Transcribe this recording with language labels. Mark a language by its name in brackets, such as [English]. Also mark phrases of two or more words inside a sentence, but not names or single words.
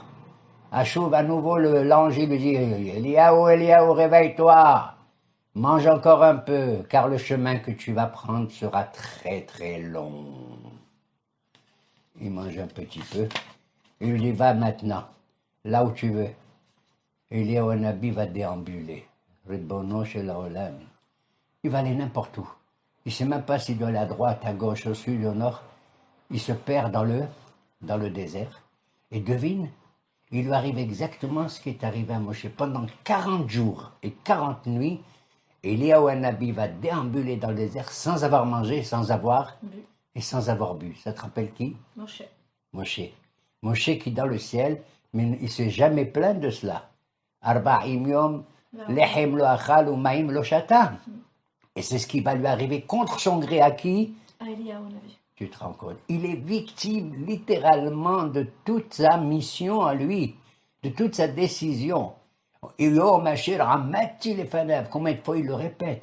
[French] Achouv, à nouveau, l'ange lui dit Eliaou, Eliaou, réveille-toi. Mange encore un peu, car le chemin que tu vas prendre sera très très long. Il mange un petit peu. Il lui dit va maintenant, là où tu veux. Eliaou Nabi va déambuler. [Hebrew] רבונו של העולם. [French] Il va aller n'importe où. Il ne sait même pas s'il doit aller à droite, à gauche, au sud, au nord. Il se perd dans le désert. Et devine, il lui arrive exactement ce qui est arrivé à Moshe. Pendant 40 jours et 40 nuits, Eliaou Nabi va déambuler dans le désert sans avoir mangé, sans avoir bu. Et sans avoir bu. Ça te rappelle qui? Moshe. Moshe. Moshe qui est dans le ciel, mais il ne s'est jamais plaint de cela. [Hebrew] ארבעים יום, לחם לא אכל ומים לא שתה. [French] Et c'est ce qui va lui arriver contre son gré à qui? À Eliaou Navi. Tu te rends compte? Il est victime littéralement de toute sa mission à lui, de toute sa décision. Combien de fois il le répète?